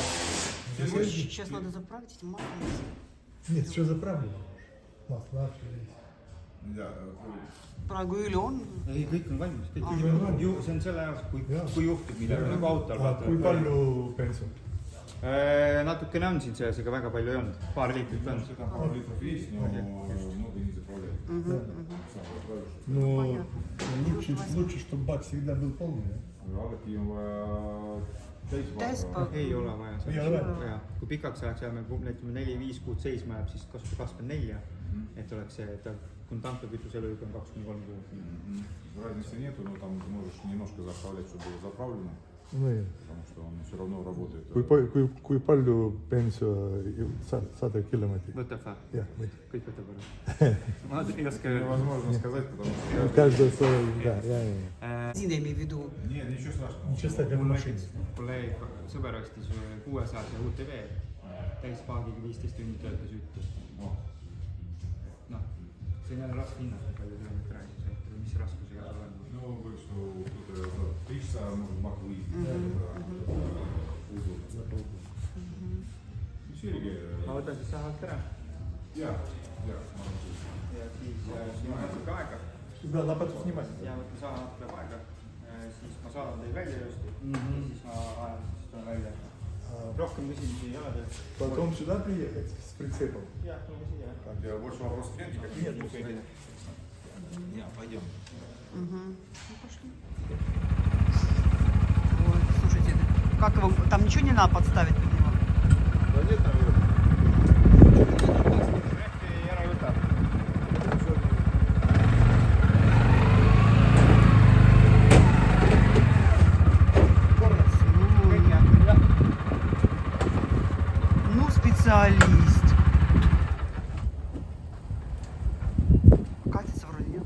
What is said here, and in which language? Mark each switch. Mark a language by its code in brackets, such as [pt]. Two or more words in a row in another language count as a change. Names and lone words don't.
[ru] Сейчас надо заправить эти масло. Нет, что за проблема? Масло есть. Да, [et] Praegu ööl on. Ei, kõik on valmis. Kõik on valmis. See on selle jaoks, Jaa. kui juhtub midagi, nagu autol. Kui palju bensu? Natukene on siin sees, aga väga palju ei olnud. Paar liitrit on. [ru] там пару литров есть, но много не заправляют. Сам заправишь. Ну, лучше, чтобы бак всегда был полный. [et] Alati on vaja Täispaak. Ei ole vaja. Ei ole vaja? Jaa. Kui pikaks ajaks jääme, ütleme 4-5 kuud seisma jääb, siis kasutab 24, et oleks see, et kui tankakütuse eluiga on 2-3 kuud. [ru] Разницы нету, но там ты можешь немножко заправлять, чтобы было заправлено, Ну, потому что он все равно работает. [et] kui palju bensu 100 kilomeetrit? Võtab või? Jah, või. Kõik võtab ära. Ma ei oska... [ru] Невозможно сказать, потому что... Каждый свой, да, я. Бензин, я имею в виду. Нет, ничего страшного. Ничего страшного, [et] Mul [ru] машина. [et] näiteks kolleeg, sõber ostis 600 UTV, täispaagiga 15 tundi töötas jutti. Noh, Noh, see on jälle raske hinnata, palju kilometraaži sõita või mis raskusega seal on. [ru] ну, говорит, что кто-то 3 часа может мак выйти. Удобно. Ну, Сергей, [et] Ma võtan siis sahalt ära [ru] я, [et] ja siis ma natuke aega [ru] Да, лопату снимать. [et] ja võtan saha natuke aega, siis ma saadan teid välja just ja siis ma ajan, siis tulen välja. Rohkem küsimusi ei ole teil? [ru] Потом сюда приехать с прицепом. [et] Jah, tuleme siia. [ru] у тебя больше вопросов нет никаких? Нет, Не, пойдем. Ну, пошли. Ой, слушайте, как его, там ничего не надо подставить под него? Да нет, наверное. [et] Rehvi ära võta. [ru] Ну, специалист. Катится вроде, нет?